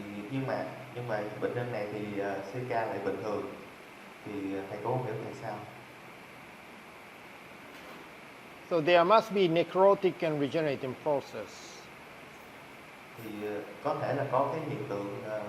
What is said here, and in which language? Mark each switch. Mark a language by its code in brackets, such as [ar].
[vi] Nhưng mà bệnh nhân này thì CK lại bình thường. Thì thầy có hiểu tại sao? [en] So there must be necrotic and regenerating process. [vi] Thì có thể là có cái hiện tượng